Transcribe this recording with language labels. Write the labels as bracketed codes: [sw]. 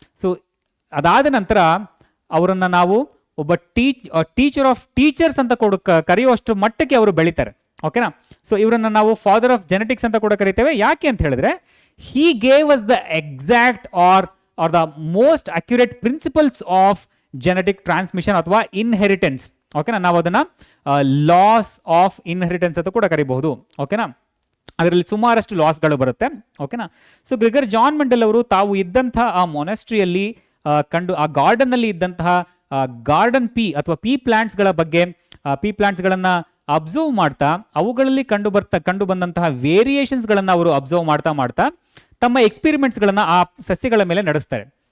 [kn] So ಅದಾದ ನಂತರ ಅವರನ್ನು ನಾವು ಒಬ್ಬ ಟೀಚರ್ ಆಫ್ ಟೀಚರ್ಸ್ ಅಂತ ಕರೆಯುವಷ್ಟು ಮಟ್ಟಕ್ಕೆ ಅವರು ಬೆಳೀತಾರೆ. ಓಕೆನಾ. ಸೊ ಇವರನ್ನು ನಾವು ಫಾದರ್ ಆಫ್ ಜೆನೆಟಿಕ್ಸ್ ಅಂತ ಕೂಡ ಕರಿತೇವೆ. ಯಾಕೆ ಅಂತ ಹೇಳಿದ್ರೆ [en] he gave us the exact or the most accurate principles of genetic transmission ಅಥವಾ inheritance. [kn] ಓಕೆನಾ. ನಾವು ಅದನ್ನ ಲಾಸ್ ಆಫ್ ಇನ್ಹೆರಿಟೆನ್ಸ್ ಅಂತ ಕೂಡ ಕರಿಬಹುದು. ಓಕೆನಾ. ಅದರಲ್ಲಿ ಸುಮಾರಷ್ಟು ಲಾಸ್ಗಳು ಬರುತ್ತೆ. ಓಕೆನಾ. ಸೊ ಗ್ರೆಗರ್ ಜಾನ್ ಮೆಂಡಲ್ ಅವರು ತಾವು ಇದ್ದಂತಹ ಆ ಮೊನೆಸ್ಟ್ರಿಯಲ್ಲಿ ಆ ಗಾರ್ಡನ್ನಲ್ಲಿ ಇದ್ದಂತಹ ಗಾರ್ಡನ್ ಪೀ ಅಥವಾ ಪೀ ಪ್ಲಾಂಟ್ಸ್ಗಳ ಬಗ್ಗೆ ಪೀ ಪ್ಲಾಂಟ್ಸ್ಗಳನ್ನು ಅಬ್ಸರ್ವ್ ಮಾಡ್ತಾ ಅವುಗಳಲ್ಲಿ ಕಂಡು ಬಂದಂತಹ ವೇರಿಯೇಷನ್ಸ್ಗಳನ್ನು ಅವರು ಅಬ್ಸರ್ವ್ ಮಾಡ್ತಾ ತಮ್ಮ ಎಕ್ಸ್ಪೆರಿಮೆಂಟ್ಸ್ಗಳನ್ನು ಆ ಸಸ್ಯಗಳ ಮೇಲೆ ನಡೆಸ್ತಾರೆ.